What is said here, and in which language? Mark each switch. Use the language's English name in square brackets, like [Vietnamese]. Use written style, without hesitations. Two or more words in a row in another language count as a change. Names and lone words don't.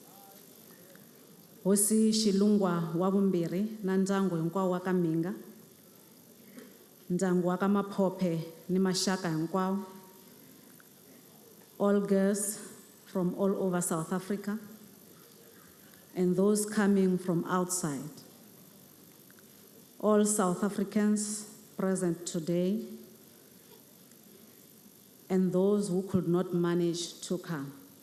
[Tsonga] Hosi Xilungwa wa vumbirhi na ndyangu hinkwawo wa ka Minga, ndyangu wa ka Maphophe ni maxaka hinkwawo, [English] all girls from all over South Africa, and those coming from outside, all South Africans present today, and those who could not manage to come.